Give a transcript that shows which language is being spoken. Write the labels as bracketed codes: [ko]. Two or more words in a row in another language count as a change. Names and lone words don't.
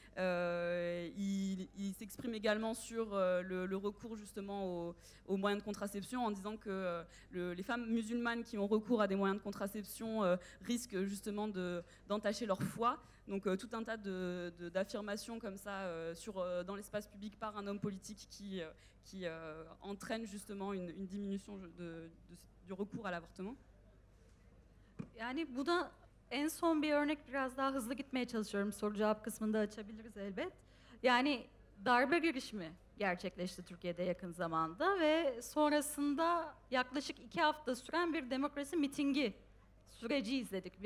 [fr] Il s'exprime également sur le recours justement aux moyens de contraception en disant que les femmes musulmanes qui ont recours à des moyens de contraception risquent justement d'entacher leur foi. Donc tout un tas d'affirmations comme ça dans l'espace public par un homme politique qui entraîne justement une diminution du recours à l'avortement. [tr] Yani bu da en son bir örnek, biraz daha hızlı gitmeye çalışıyorum. Soru cevap kısmında açabiliriz elbet. Yani darbe girişimi gerçekleşti Türkiye'de yakın zamanda ve sonrasında yaklaşık 2 hafta süren bir demokrasi mitingi süreci izledik.